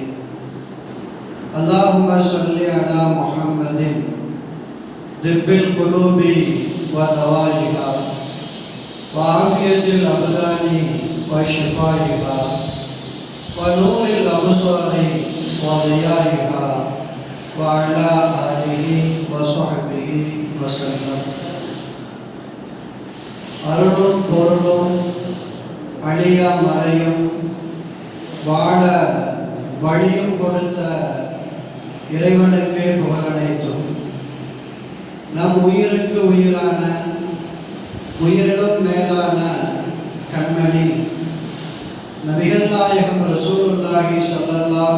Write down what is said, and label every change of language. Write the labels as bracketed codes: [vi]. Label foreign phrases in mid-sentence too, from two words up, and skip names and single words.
[ar] اللهم صل على محمد طب القلوب ودوائها وعافية الأبدان وشفائها ونور الأبصار وضيائها وعلى آله وصحبه وسلم. [ta] அருளும் பொருளும் அழிய மறையும் வாழ வழியும் கொடுத்த இறைவனுக்கே புகழனைத்தும். நம் உயிருக்கு உயிரான உயிரிலும் மேலான கண்மணி நபிகள் நாயகம் [ar] رسول الله صلى الله